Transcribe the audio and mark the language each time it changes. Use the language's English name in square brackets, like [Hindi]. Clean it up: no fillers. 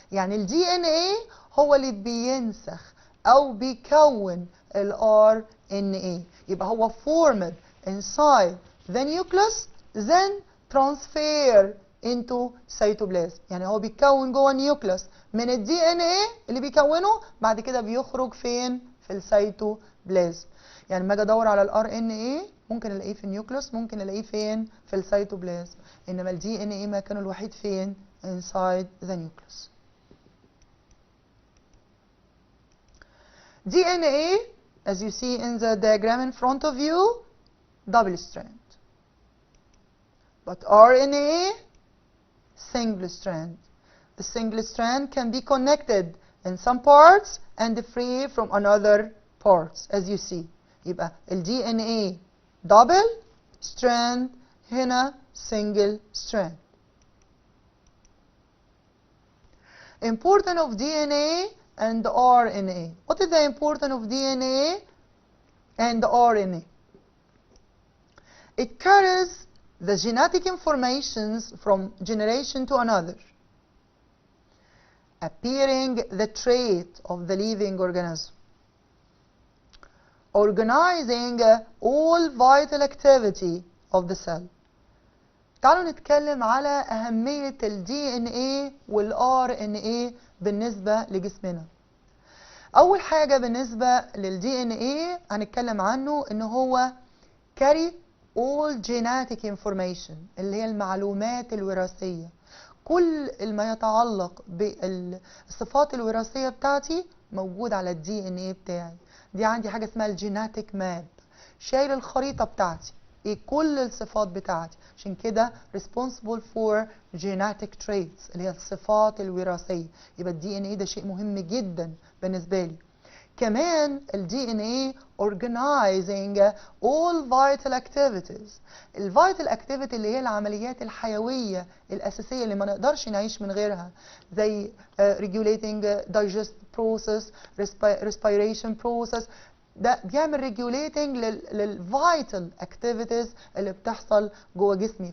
[Arabic] يعني ال DNA هو اللي بينسخ او بيكون ال RNA، يبقى هو [English] formed inside the nucleus then transfer into cytoplasm. [Arabic] يعني هو بيتكون جوه النيوكليوس من ال DNA اللي بيكونه، بعد كده بيخرج فين؟ في السيتوبلازم. يعني لما اجي ادور على ال RNA ممكن الاقيه في النيوكليوس، ممكن الاقيه فين؟ في السيتوبلازم، انما ال DNA مكانه الوحيد فين؟ [English] inside the nucleus. DNA as you see in the diagram in front of you double strand, but RNA single strand. The single strand can be connected in some parts and free from another parts as you see. [Arabic] يبقى ال DNA double strand، هنا single strand. [English] Importance of DNA and RNA. What is the importance of DNA and RNA? It carries the genetic informations from generation to another, appearing the trait of the living organism, organizing all vital activity of the cell. [Arabic] تعالوا نتكلم على أهمية ال DNA وال RNA بالنسبة لجسمنا. أول حاجة بالنسبة لل DNA هنتكلم عنه إن هو [English] carry all genetic information [Arabic] اللي هي المعلومات الوراثية. كل ما يتعلق بالصفات الوراثية بتاعتي موجود على ال DNA بتاعي. دي عندي حاجة اسمها الجيناتيك ماب، شايل الخريطة بتاعتي ايه كل الصفات بتاعتي، عشان كده [English] responsible for genetic traits [Arabic] اللي هي الصفات الوراثية. يبقى ال DNA ده شيء مهم جدا بالنسبة لي. كمان ال [English] DNA organizing all vital activities. [Arabic] ال vital activity اللي هي العمليات الحيوية الأساسية اللي ما نقدرش نعيش من غيرها، زي [English] regulating digest process, respiration process. [Arabic] ده بيعمل regulating للفيتال activities اللي بتحصل جوه جسمي.